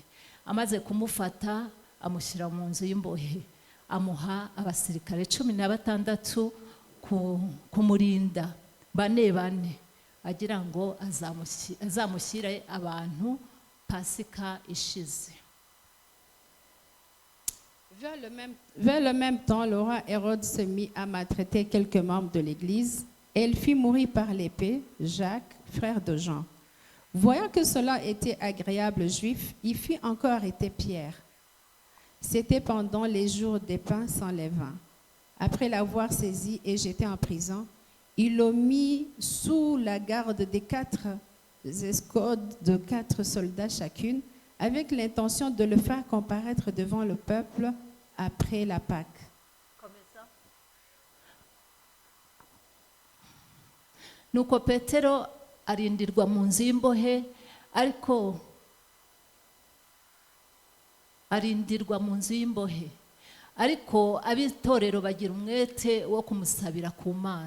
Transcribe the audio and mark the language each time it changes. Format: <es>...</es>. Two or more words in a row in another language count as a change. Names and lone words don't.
<rw>Amaze kumufata amushyira mu nzu y'imbohe, amuha abasirikare 16 kumurinda bane, agira ngo azamushyire abantu Pasika ishize.</rw> <fr>Vers le même temps, le roi Hérode se mit à maltraiter quelques membres de l'Église et il fit mourir par l'épée Jacques, frère de Jean. Voyant que cela était agréable aux Juifs, il fit encore arrêter Pierre. C'était pendant les jours des pains sans levain. Après l'avoir saisi et jeté en prison, il le mit sous la garde des 4 escortes de 4 soldats chacune, avec l'intention de le faire comparaître devant le peuple après la Pâque.</fr> <rw>Nuko Petero arindirwa mu nzu y'imbohe, ariko arindirwa mu nzu y'imbohe, ariko ab'itorero bagira umwete wo kumusabira ku Mana.</rw>